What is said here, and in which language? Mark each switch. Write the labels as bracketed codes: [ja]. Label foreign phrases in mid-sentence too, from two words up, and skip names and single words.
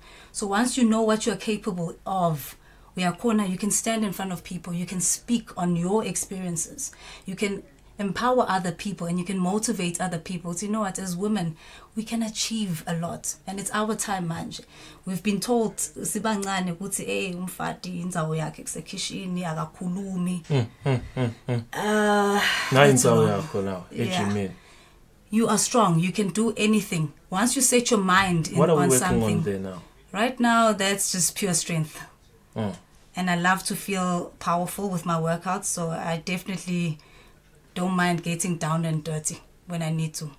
[en] So once you know what you're capable of, you can stand in front of people, you can speak on your experiences, you can empower other people, and you can motivate other people. So you know what, as women, we can achieve a lot, and it's our time manje. We've been told [ss] sibancane ukuthi umfati indzawo yakhe kusekitchen akakhulumi. [en] You are strong, you can do anything once you set your mind what are we on working something. on there now? Right now, that's just pure strength. And I love to feel powerful with my workouts, so I definitely don't mind getting down and dirty when I need to.